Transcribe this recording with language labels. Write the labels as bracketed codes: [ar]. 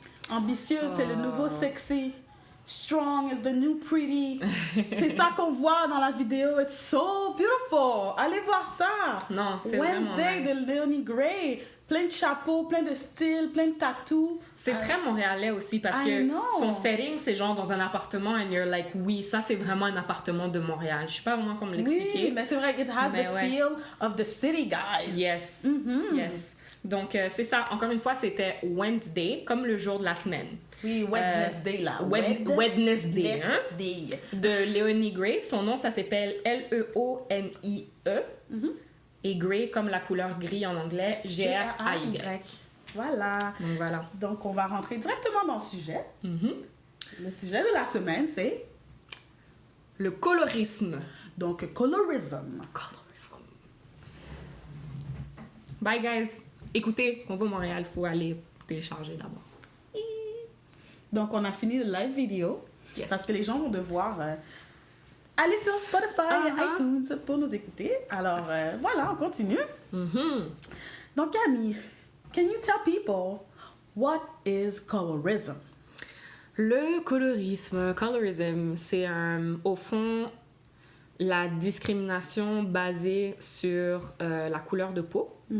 [fr] Ambitieux, c'est le nouveau sexy. [en] Strong is the new pretty. [fr] C'est ça qu'on voit dans la vidéo. [en] It's so beautiful. [fr] Allez voir ça. Non, c'est Wednesday vraiment nice. de Leonie Gray. Plein de chapeaux, plein de styles, plein de tattoos. C'est très montréalais aussi parce que son setting, c'est genre dans un appartement [en] and you're like, [fr] oui, ça c'est vraiment un appartement de Montréal. Je sais pas vraiment comment l'expliquer. Oui, mais c'est vrai, [en] it has the feel of the city, guys. Yes, yes. [fr] Donc, c'est ça. Encore une fois, c'était Wednesday, comme le jour de la semaine. Oui, Wednesday, là. Wednesday, hein? De Leonie Gray. Son nom, ça s'appelle Leonie. Et Gray, comme la couleur gris en anglais, Gray. Voilà. Donc, voilà. Donc, on va rentrer directement dans le sujet. Le sujet de la semaine, c'est... le colorisme. Donc, colorism. [en] Bye, guys. [fr] Écoutez, on va à Montréal, il faut aller télécharger d'abord. Donc, on a fini le live vidéo. [en] Yes. [fr] Parce que les gens vont devoir aller sur Spotify et iTunes pour nous écouter. Alors, voilà, on continue. [en] Donc, Annie, can you tell people what is colorism? [fr] Le colorism, c'est au fond la discrimination basée sur la couleur de peau.